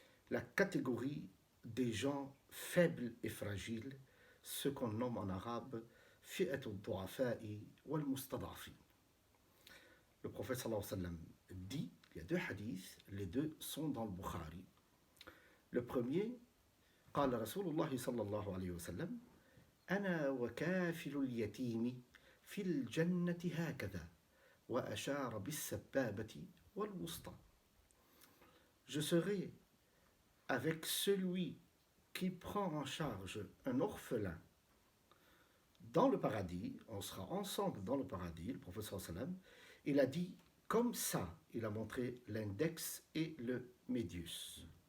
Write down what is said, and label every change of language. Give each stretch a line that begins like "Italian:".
French: La catégorie des gens faibles et fragiles, ce qu'on nomme en arabe fi'at al-du'afa'i wal-mustad'afin. Le prophète sallallahu alayhi wa sallam dit, il y a deux hadiths, les deux sont dans le Bukhari. Le premier,
Arabic: قال رسول الله صلى الله عليه وسلم أنا وكافل اليتيم في الجنة هكذا وأشار بالسبابة والوسطى.
French: Je serai avec celui qui prend en charge un orphelin dans le paradis, on sera ensemble dans le paradis, le prophète sallallahu alayhi wa sallam, il a dit comme ça, il a montré l'index et le médius.